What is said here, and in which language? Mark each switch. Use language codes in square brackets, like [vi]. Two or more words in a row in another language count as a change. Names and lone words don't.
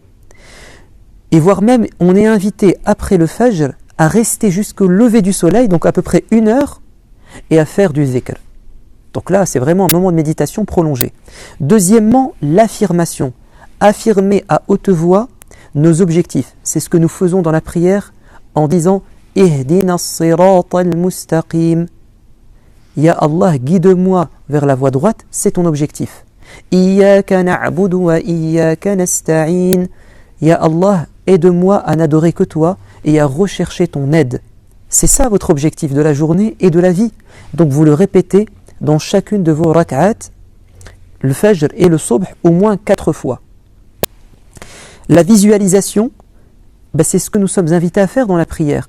[fr] Et voire même, on est invité après le fajr à rester jusqu'au lever du soleil, donc à peu près 1 heure, et à faire du zikr. Donc là, c'est vraiment un moment de méditation prolongé. Deuxièmement, l'affirmation. Affirmer à haute voix nos objectifs. C'est ce que nous faisons dans la prière en disant « [ar] اهدنا الصراط المستقيم » يا الله, [fr] guide-moi vers la voie droite, c'est ton objectif. « [ar] إياك نعبد وإياك نستعين » يا الله, [fr] aide-moi à n'adorer que toi et à rechercher ton aide. C'est ça votre objectif de la journée et de la vie. Donc vous le répétez dans chacune de vos rak'at, le fajr et le subh, au moins 4 fois. La visualisation, c'est ce que nous sommes invités à faire dans la prière.